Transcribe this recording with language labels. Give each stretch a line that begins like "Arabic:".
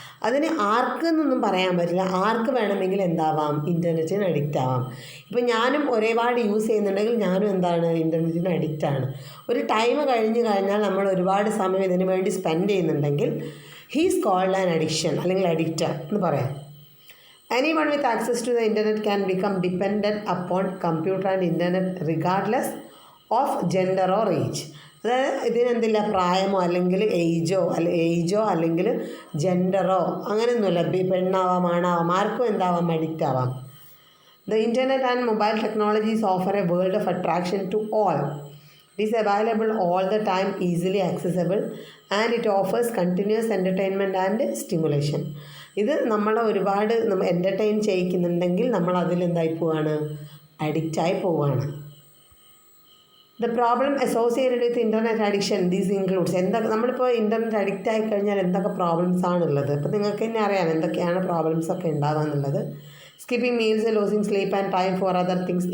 Malayalam: അതിന് ആർക്ക് എന്നൊന്നും പറയാൻ പറ്റില്ല, ആർക്ക് വേണമെങ്കിൽ എന്താവാം, ഇൻ്റർനെറ്റിന് അഡിക്റ്റ് ആവാം. ഇപ്പോൾ ഞാനും ഒരുപാട് യൂസ് ചെയ്യുന്നുണ്ടെങ്കിൽ ഞാനും എന്താണ്, ഇൻ്റർനെറ്റിന് അഡിക്റ്റാണ്. ഒരു ടൈം കഴിഞ്ഞാൽ നമ്മൾ ഒരുപാട് സമയം ഇതിനു വേണ്ടി സ്പെൻഡ് ചെയ്യുന്നുണ്ടെങ്കിൽ
English: he's called an addiction
Malayalam: അല്ലെങ്കിൽ അഡിക്റ്റർ എന്ന് പറയാം.
English: Anyone with access to the internet can become dependent upon computer and internet regardless of gender or age.
Malayalam: അതായത് ഇതിനെന്തില്ല, പ്രായമോ അല്ലെങ്കിൽ ഏജോ അല്ലെങ്കിൽ ജെൻഡറോ അങ്ങനെയൊന്നുമില്ല, പെണ്ണാവാം ആണാവാം, ആർക്കും എന്താവാം, അഡിക്റ്റ് ആവാം.
English: The internet and mobile technologies offer a world of attraction to all. It is available all the time, easily accessible, and it offers continuous entertainment and stimulation.
Malayalam: ഇത് നമ്മളെ ഒരുപാട് entertain ചെയ്യിക്കുന്നുണ്ടെങ്കിൽ നമ്മൾ അതിലെന്തായി പോവുകയാണ്, അഡിക്റ്റായി പോവുകയാണ്.
English: the problem associated with internet addiction these includes,
Malayalam: നമ്മളിപ്പോൾ internet addict ആയി കഴിഞ്ഞാൽ എന്തൊക്കെ പ്രോബ്ലംസ് ആണുള്ളത്. അപ്പോൾ നിങ്ങൾക്ക് തന്നെ അറിയാം എന്തൊക്കെയാണ് പ്രോബ്ലംസ് ഒക്കെ ഉണ്ടാവുക എന്നുള്ളത്.
English: Skipping meals, losing sleep and time for other things.